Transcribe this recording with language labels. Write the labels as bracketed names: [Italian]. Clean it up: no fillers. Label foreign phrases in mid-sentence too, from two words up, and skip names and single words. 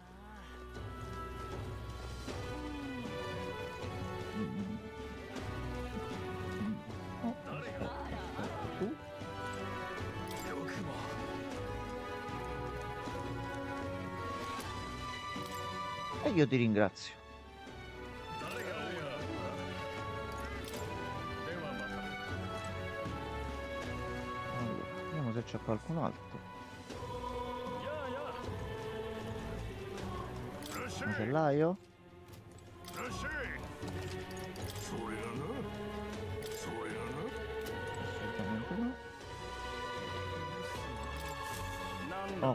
[Italian] Mm. Oh, aspetta, aspetta, tu. [Japanese] よくも [Italian] E io ti ringrazio. [Japanese] 誰がやではまた [Italian] Allora, vediamo se c'è qualcun altro. [Japanese] やあやあいらっしゃい [Italian] Macellaio? [Japanese] いらっしゃいそれがなそれがな [Italian] Assolutamente no. [Japanese] なんだね